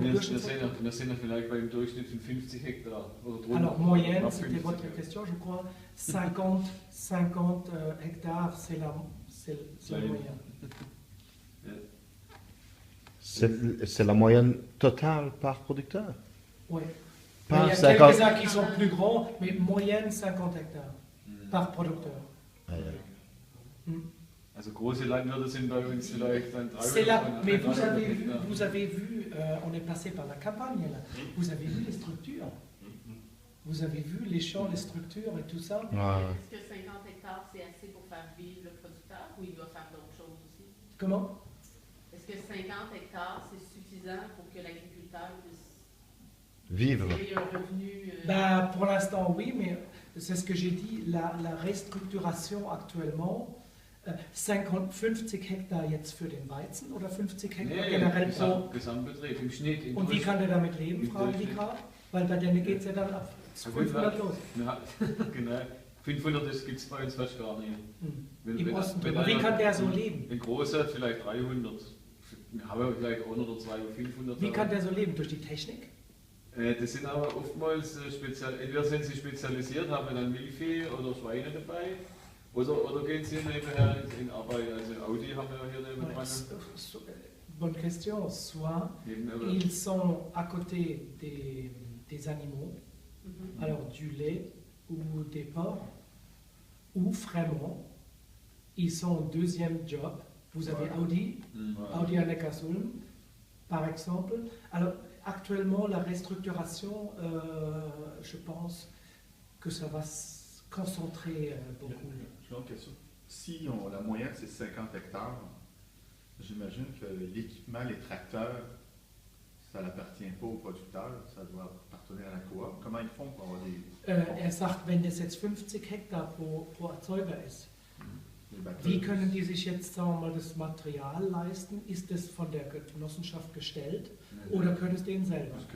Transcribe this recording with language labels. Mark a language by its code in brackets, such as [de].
[de] Wir sind ja vielleicht beim Durchschnitt von 50 Hektar oder drunter. [fr] Alors moyenne, c'était votre question, je crois, 50 hectares, c'est la moyenne. C'est la moyenne totale par producteur? Oui. Il Par y a 50... quelques-uns qui sont plus grands, mais moyenne 50 hectares par producteur. [de] Ah, ja. Also große Landwirte sind bei uns vielleicht dann 300. [fr] C'est là, mais vous avez vu, on est passé par la campagne là, vous avez vu les structures, vous avez vu les champs, les structures et tout ça. Ouais. Est-ce que 50 hectares c'est assez pour faire vivre le producteur ou il doit faire d'autres choses aussi? Comment? Est-ce que 50 hectares c'est suffisant pour que l'agriculteur puisse Vivre. tirer un revenu? Ben, pour l'instant oui, mais c'est ce que j'ai dit, la restructuration actuellement. [de] 50 Hektar jetzt für den Weizen oder 50 Hektar generell pro? Gesamtbetrieb im Schnitt. Und wie kann der damit leben, fragen die gerade? Weil bei denen geht es ja dann ab 500 los. Ja, genau. 500 gibt es bei uns fast gar nicht. Im Osten. Und wie kann der so leben? Ein großer vielleicht 300. Wir haben vielleicht 1 oder 2 oder 500. Wie kann der so leben? Durch die Technik? Das sind aber oftmals entweder sind sie spezialisiert, haben dann Milchvieh oder Schweine dabei, oder gehen sie nebenher in Arbeit. Also Audi haben wir hier nebenan. [fr] Bonne question. Soit ils sont à côté des animaux, alors du lait ou des porcs, ou vraiment ils sont au deuxième job. Vous avez Audi, Audi à Neckarsulm, par exemple. Alors actuellement la restructuration, je pense que ça va se concentrer beaucoup. J'ai une question. Si la moyenne c'est 50 hectares, j'imagine que l'équipement, les tracteurs, ça n'appartient pas aux producteurs, ça doit appartenir à la coop. Comment ils font pour avoir des... [de] sagt, wenn das jetzt 50 Hektar pro Erzeuger ist, wie können die sich jetzt, sagen wir mal, das Material leisten? Ist das von der Genossenschaft gestellt oder können es denen selber?